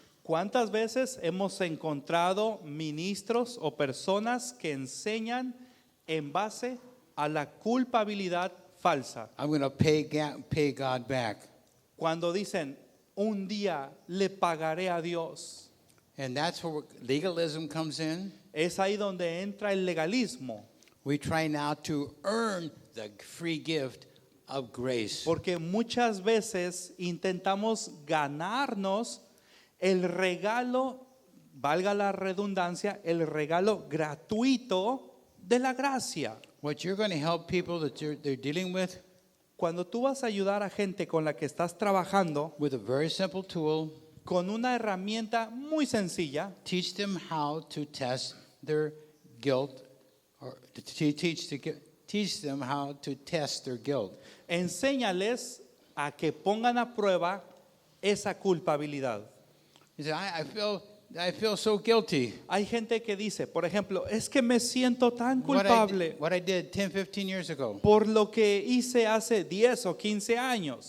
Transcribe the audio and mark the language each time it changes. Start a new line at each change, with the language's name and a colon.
Spanish: ¿Cuántas veces hemos encontrado ministros o personas que enseñan en base a la culpabilidad falsa?
English: I'm going to pay God back.
Spanish: Cuando dicen, un día le pagaré a Dios.
English: And that's where legalism comes in.
Spanish: Es ahí donde entra el legalismo.
English: We try now to earn the free gift of grace.
Spanish: Porque muchas veces intentamos ganarnos el regalo, valga la redundancia, el regalo gratuito de la gracia.
English: What you're going to help people that they're dealing with
Spanish: Cuando tú vas a ayudar a gente con la que estás trabajando
English: with a very simple tool,
Spanish: con una herramienta muy sencilla,
English: teach them how to test their guilt, or teach them how to test their guilt.
Spanish: enséñales a que pongan a prueba esa culpabilidad.
English: You say, I feel so guilty.
Spanish: Hay gente que dice, por ejemplo, es que me siento tan
English: What
Spanish: culpable
English: I did 10, 15 years ago.
Spanish: por lo que hice hace 10 o 15 años.